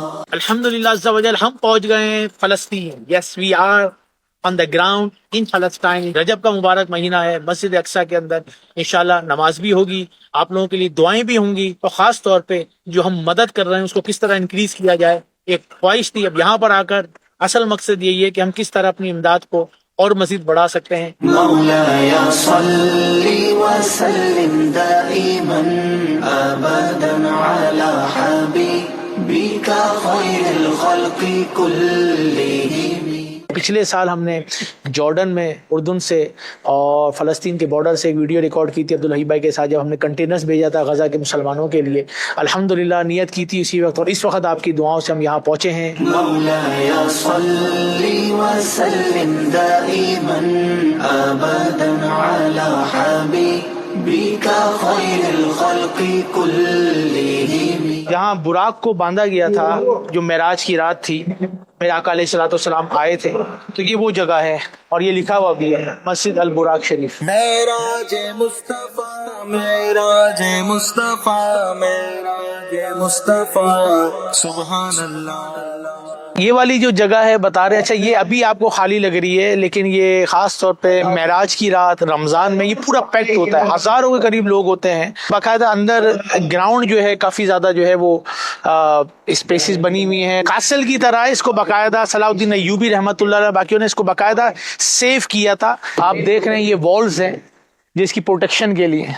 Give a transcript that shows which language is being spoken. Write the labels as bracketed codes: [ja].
[ur] الحمدللہ عز و جل ہم پہنچ گئے ہیں فلسطین۔ [en] Yes we are on the ground in فلسطین۔ [ur] رجب کا مبارک مہینہ ہے، مسجد اقصی کے اندر انشاءاللہ نماز بھی ہوگی، آپ لوگوں کے لیے دعائیں بھی ہوں گی، اور خاص طور پہ جو ہم مدد کر رہے ہیں اس کو کس طرح انکریز کیا جائے، ایک خواہش تھی۔ اب یہاں پر آ کر اصل مقصد یہی ہے کہ ہم کس طرح اپنی امداد کو اور مزید بڑھا سکتے ہیں۔ [ar] مولاي صل وسلم دائما ابدا على حبيبك خير الخلق كلهم۔ [ur] پچھلے سال ہم نے جارڈن میں اردن سے اور فلسطین کے بارڈر سے ایک ویڈیو ریکارڈ کی تھی عبدالحی بھائی کے ساتھ، جب ہم نے کنٹینرز بھیجا تھا غزہ کے مسلمانوں کے لیے۔ الحمدللہ نیت کی تھی اسی وقت، اور اس وقت آپ کی دعاؤں سے ہم یہاں پہنچے ہیں۔ [ar] مولاي صل وسلم دائما ابدا على حبيبك خير الخلق كلهم۔ [ur] جہاں براق کو باندھا گیا تھا، جو معراج کی رات تھی، میرے آقا علیہ الصلوۃ والسلام آئے تھے، تو یہ وہ جگہ ہے، اور یہ لکھا ہوا بھی ہے مسجد البراق شریف۔ معراج مصطفیٰ، معراج مصطفیٰ، معراج مصطفیٰ، سبحان اللہ۔ یہ والی جو جگہ ہے بتا رہے، اچھا یہ ابھی آپ کو خالی لگ رہی ہے، لیکن یہ خاص طور پہ معراج کی رات رمضان میں یہ پورا پیکڈ ہوتا ہے، ہزاروں کے قریب لوگ ہوتے ہیں۔ باقاعدہ اندر گراؤنڈ جو ہے کافی زیادہ جو ہے وہ اسپیسز بنی ہوئی ہیں، کاسل کی طرح۔ اس کو باقاعدہ صلاح الدین ایوبی رحمۃ اللہ علیہ باقیوں نے اس کو باقاعدہ سیو کیا تھا۔ آپ دیکھ رہے ہیں یہ والز ہیں جس کی پروٹیکشن کے لیے۔